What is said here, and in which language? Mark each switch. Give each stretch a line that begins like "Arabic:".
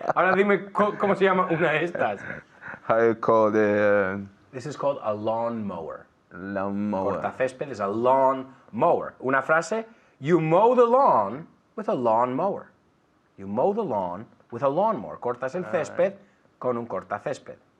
Spanish: Ahora dime, ¿cómo se llama una de estas?
English: How you call the This is called a lawn mower. lawn mower? Cortacésped is a lawn mower.
Spanish: Una frase,
English: you mow the lawn with a lawn mower. You mow the lawn with a lawn mower.
Spanish: Cortas el césped con un cortacésped.